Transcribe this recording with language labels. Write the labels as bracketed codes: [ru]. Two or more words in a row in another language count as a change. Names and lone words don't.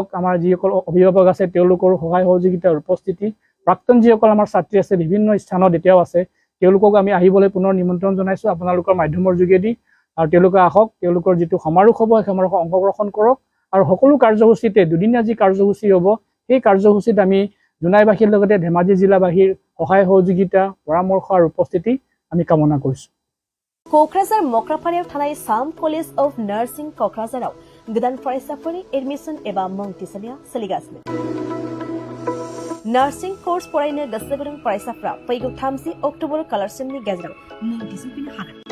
[as] আমাৰ যিসকল অভিভাৱক আছে তেওঁলোকৰ সহায় সহযোগিতাৰ উপস্থিতি প্ৰাক্তন যিসকল আমাৰ ছাত্ৰী আছে বিভিন্ন স্থানত এতিয়াও আছে তেওঁলোকক আমি আহিবলৈ পুনৰ নিমন্ত্ৰণ জনাইছো আপোনালোকৰ মাধ্যমৰ যোগেদি আৰু তেওঁলোকে আহক তেওঁলোকৰ যিটো সমাৰোহ হ'ব সেই সমাৰোহত অংশগ্ৰহণ কৰক আৰু সকলো কাৰ্যসূচীতে দুদিনীয়া যি কাৰ্যসূচী হ'ব সেই কাৰ্যসূচীত আমি জোনাইবাসীৰ লগতে ধেমাজি জিলাবাসীৰ সহায় সহযোগিতা পৰামৰ্শ আৰু উপস্থিতি আমি কামনা কৰিছো [brx] कोक्राझार मक्रापारायाव थानाय साम कलेज अफ नार्सिं कक्राझाराव गोदान फरायसाफोरनि एडमिशन एबा मुं थिसननाया सोलिगासिनो नार्सिं कोर्स फरायनो गोसो गुदुं फरायसाफ्रा फैगौ 30 अक्ट'बर खालारसिमनि गेजेराव मुं थिसनफैनो हागोन